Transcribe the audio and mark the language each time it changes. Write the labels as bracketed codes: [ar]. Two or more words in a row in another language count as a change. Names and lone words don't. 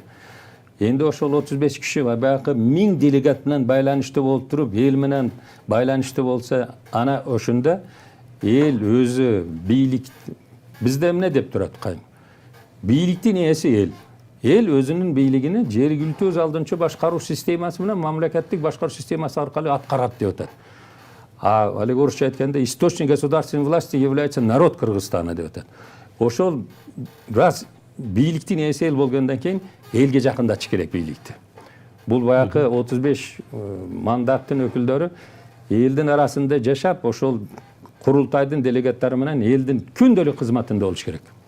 [ky] Энди ошол 35 киши баягы 1000 делегат менен байланыштуу болуп туруп, эл менен байланыштуу болсо, ана ошондо эл өзү бийлик бизде эмне деп турат кайым? Бийликтин ээси эл. Эл өзүнүн бийлигини жергиликтүү өз алдынча башкаруу системасы менен мамлекеттик башкаруу системасы аркылуу аткарат деп атат. Алеги орусча айтканда [ru] источник государственной власти является народ Кыргызстана [ky] деп атат. Ошол раз бийликтин ээси эл болгондон кийин элге жакындатыш керек бийликти. Бул баягы 35 мандаттын өкүлдөрү элдин арасында жашап, ошол курултайдын делегаттары менен элдин күндөлүк кызматында болуш керек.